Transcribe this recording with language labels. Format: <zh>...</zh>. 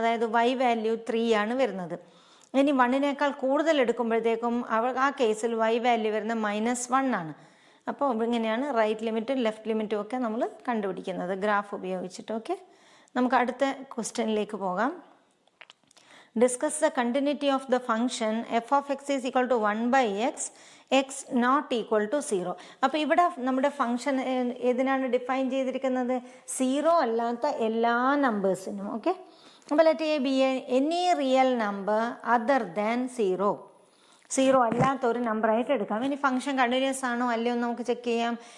<ml>അതായത് y value 3 ആണ് വരുന്നത്. ഇനി 1നേക്കാൾ കൂടുതൽ എടുക്കുമ്പോഴത്തേക്കും ആ കേസിൽ y വാല്യൂ വരുന്നത് -1 ആണ്. അപ്പോൾ ഇങ്ങനെയാണ് റൈറ്റ് ലിമിറ്റും ലെഫ്റ്റ് ലിമിറ്റും ഒക്കെ നമ്മൾ കണ്ടുപിടിക്കുന്നത് ഗ്രാഫ് ഉപയോഗിച്ചിട്ട്. ഓക്കെ, നമുക്ക് അടുത്ത ക്വസ്റ്റ്യനിലേക്ക് പോകാം.</ml> <en>Discuss the continuity of the function f of x is equal to 1/x, x not equal to 0.</en> <ml>അപ്പോൾ ഇവിടെ നമ്മുടെ ഫംഗ്ഷൻ ഏതിനാണ് ഡിഫൈൻ ചെയ്തിരിക്കുന്നത്? 0 അല്ലാത്ത എല്ലാ നമ്പേഴ്സിനും. ഓക്കെ, അപ്പോൾ</ml> <en>Let a be any real number other than 0.</en> <ml>0 അല്ലാത്ത ഒരു നമ്പറായിട്ട് എടുക്കാം. ഇനി ഫംഗ്ഷൻ കണ്ടിന്യൂസ് ആണോ അല്ലയോ എന്ന് നമുക്ക് ചെക്ക് ചെയ്യാം.</ml>